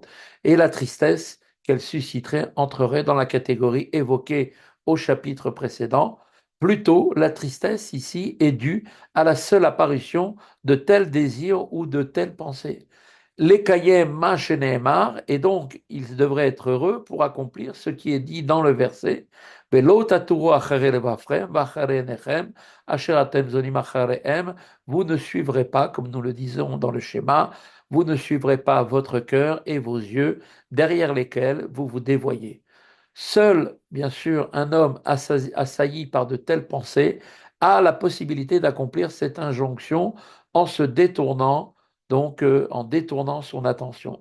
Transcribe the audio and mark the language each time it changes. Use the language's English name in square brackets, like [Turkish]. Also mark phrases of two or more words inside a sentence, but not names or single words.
[French] Et la tristesse qu'elle susciterait entrerait dans la catégorie évoquée au chapitre précédent. Plutôt, la tristesse ici est due à la seule apparition de tels désirs ou de telles pensées. [Hebrew] לקיים מה שנאמר, [French] et donc ils devraient être heureux pour accomplir ce qui est dit dans le verset. [Hebrew] ולא תתורו אחרי לבבכם ואחרי עיניכם אשר אתם זנים אחריהם. [French] Vous ne suivrez pas, comme nous le disons dans le schéma, vous ne suivrez pas votre cœur et vos yeux, derrière lesquels vous vous dévoyez. Seul, bien sûr, un homme assailli par de telles pensées a la possibilité d'accomplir cette injonction en se détournant, donc en détournant son attention.